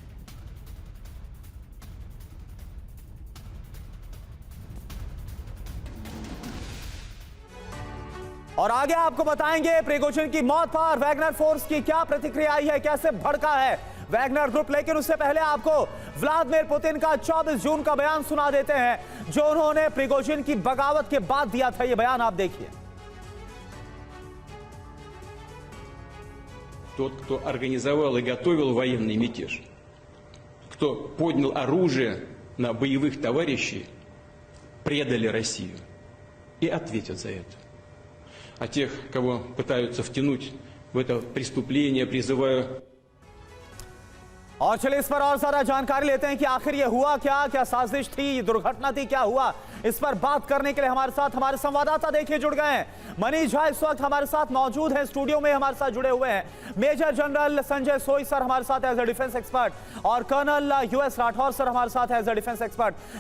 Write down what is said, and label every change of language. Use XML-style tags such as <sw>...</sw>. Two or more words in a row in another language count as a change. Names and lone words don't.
<hi>और आगे आपको बताएंगे प्रिगोजिन की मौत पर वैगनर फोर्स की क्या प्रतिक्रिया आई है, कैसे भड़का है वैगनर ग्रुप। लेकिन उससे पहले आपको व्लादिमीर पुतिन का 24 जून का बयान सुना देते हैं, जो उन्होंने प्रिगोजिन की बगावत के बाद दिया था। यह बयान आप देखिए।</hi> <ru>Тот, кто организовал и готовил военный мятеж, кто поднял оружие на боевых товарищей, предали Россию и ответят за это. А тех, кого пытаются втянуть в это преступление, призываю.</ru> <hi>और चलिए इस पर और सारा जानकारी लेते हैं कि आखिर ये हुआ क्या, क्या साजिश थी, ये दुर्घटना थी, क्या हुआ। इस पर बात करने के लिए हमारे साथ हमारे संवाददाता देखिए जुड़ गए हैं। मनीष झा इस वक्त हमारे साथ मौजूद हैं, स्टूडियो में हमारे साथ जुड़े हुए हैं। मेजर जनरल संजय सोई सर हमारे साथ</hi> <en>as a defense expert,</en> <hi>और कर्नल यूएस राठौर सर हमारे साथ</hi> <en>as a defense expert.</en>